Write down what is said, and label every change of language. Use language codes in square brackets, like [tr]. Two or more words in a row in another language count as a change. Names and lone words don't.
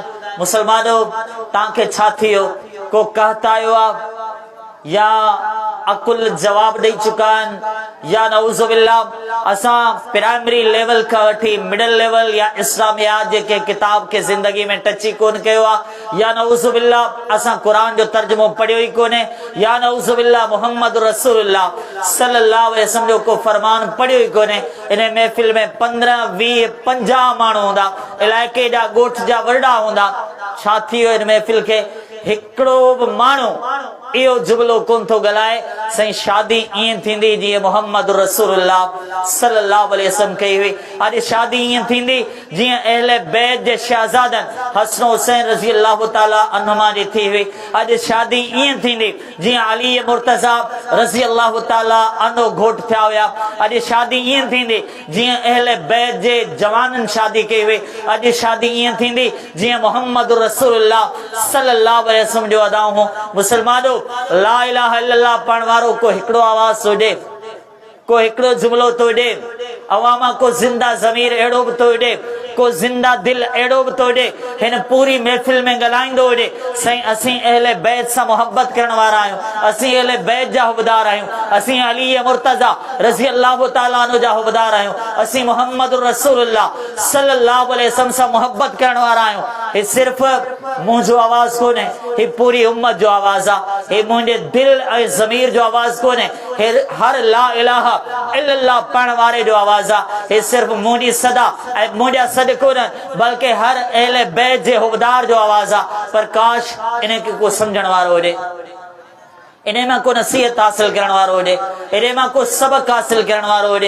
[sd] मुसलमानो, तव्हांखे छा थी वियो? को कहतायो आहे या अकुल जवाब ॾेई चुका आहिनि या [ar] نعوذ بالله [sd] असां [en] primary level [sd] खां वठी [en] middle level [sd] या इस्लामियात जेके किताब खे ज़िंदगी में टच ई कोन कयो आहे, या [ar] نعوذ بالله [sd] असां क़ुरान जो तर्जुमो पढ़ियो ई कोन्हे, या [ar] نعوذ بالله محمد رسول الله صلى الله عليه وسلم [sd] जो को फरमान पढ़ियो ई कोन्हे। इन महफ़िल में 15, 20, 50 माण्हू हूंदा, इलाइक़े जा ॻोठ जा वॾा हूंदा। छा थी वियो इन महफ़िल खे? हिकिड़ो बि माण्हू इहो जुमलो कोन थो ॻाल्हाए साईं शादी ईअं थींदी जीअं [ar] محمد رسول الله صلى الله عليه وسلم [sd] कई हुई। अॼु शादी ईअं थींदी जीअं अहले बैत जे शहज़ादनि हसन हुसैन [ar] رضي الله تعالى عنهما [sd] जी थी हुई। अॼु शादी ईअं थींदी जीअं अली मुर्तज़ा [ar] رضي الله تعالى عنه [sd] घोट थिया हुया। अॼु शादी ईअं थींदी जीअं अहले बैत जे जवाननि शादी कई हुई। अॼु शादी ईअं थींदी जीअं [ar] محمد رسول الله صلى الله عليه وسلم [sd] जो अदाऊं हो। मुसलमानो, [ar] لا إله إلا الله [sd] पढ़ण वारो को हिकिड़ो आवाज़ थो ॾे, को हिकिड़ो जुमलो थो ॾे, अवामा को ज़िंदा ज़मीर अहिड़ो बि थो ॾे, को ज़िंदा दिल अहिड़ो बि थो ॾे, हिन पूरी महफ़िल में ॻाल्हाईंदो हुजे साईं असीं अहले बैत सां मोहब्बत करण वारा आहियूं, असीं अहले बैत जा हुबदार आहियूं, असीं अली मुर्तज़ा [ar] رضي الله تعالى عنه [sd] जा हुबदार आहियूं, असीं [ar] محمد رسول الله صلى الله عليه وسلم [sd] सां मोहब्बत करण वारा आहियूं। हे सिर्फ़ मुंहिंजो आवाज़ कोन्हे, हे पूरी उम्मत जो आवाज़ आहे, हे मुंहिंजे दिल ऐं ज़मीर जो आवाज़ कोन्हे, हे हर [ar] لا إله إلا الله [sd] पढ़ण वारे जो आवाज़ आहे। हे सिर्फ़ मुंहिंजी सदा ऐं मुंहिंजा सॾ कोन्हनि बल्कि हर अहले बैत जे हुबदार जो आवाज़ आहे। पर काश इनखे को सम्झण वारो हुजे, इन मां को नसीहत हासिल करण वारो हुजे, इन मां को सबक हासिल करण वारो हुजे।